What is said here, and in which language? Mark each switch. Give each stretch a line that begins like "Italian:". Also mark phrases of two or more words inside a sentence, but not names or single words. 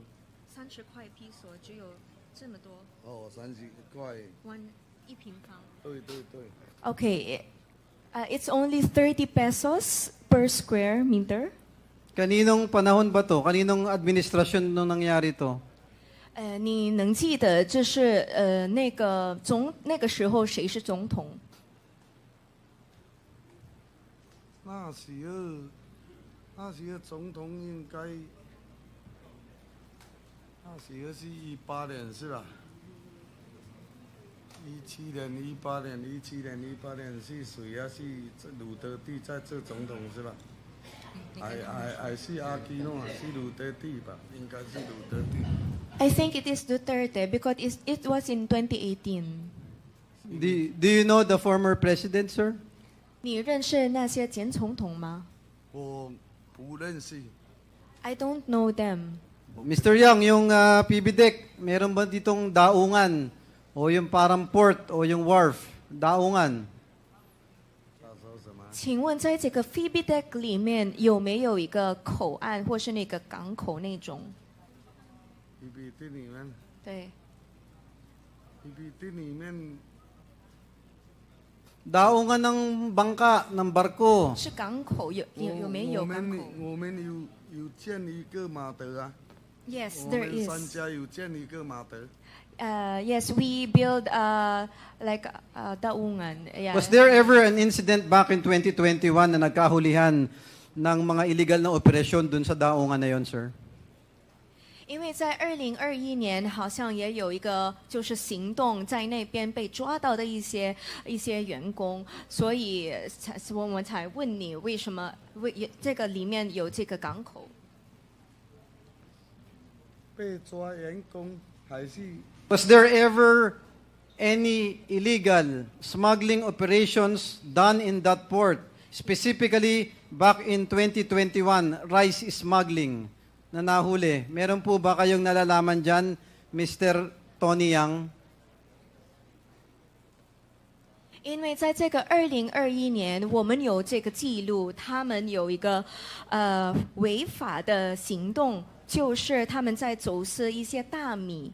Chinese: 30 块披索只有这么多。哦，30块。 1平方。对。
English: Okay, it's only 30 pesos per square meter.
Filipino: Kaninong panahon ba to? Kaninong administrasyon nung nangyari to?
Chinese: 你能记得这是那个时候谁是总统？那时候总统应该，那时候是18年是吧？17年、18年是谁啊？是鲁德蒂在做总统是吧？还是阿基诺？是鲁德蒂吧？应该是鲁德蒂。
English: I think it is Duterte because it was in 2018. Do you know the former president, sir?
Chinese: 你认识那些前总统吗？我不认识。
English: I don't know them. Mr.
Filipino: Yang, yung PBDEC, meron ba ditong daungan? O yung parang port o yung wharf? Daungan?
Chinese: 请问在这个 PBDEC 里面有没有一个口岸或是那个港口那种？ PBD 里面。对。 PBD 里面。
Filipino: Daungan ng bangka, ng barko.
Chinese: 是港口有没有港口？我们有建一个码头啊。
English: Yes, there is.
Chinese: 我们3家有建一个码头。
English: Yes, we build like daungan. Yeah. Was there ever an incident back in 2021
Filipino: na nagkahulihan ng mga illegal na operasyon dun sa daungan na yon, sir?
Chinese: 因为在2021年好像也有一个就是行动在那边被抓到的一些员工，所以我们才问你为什么这个里面有这个港口？被抓员工还是
English: Was there ever any illegal smuggling operations done in that port? Specifically, back in 2021, rice smuggling.
Filipino: na nahuli. Meron po ba kayong nalalaman dyan,
English: Mr. Tony Yang?
Chinese: 因为在这个2021年，我们有这个记录，他们有一个违法的行动，就是他们在走私一些大米。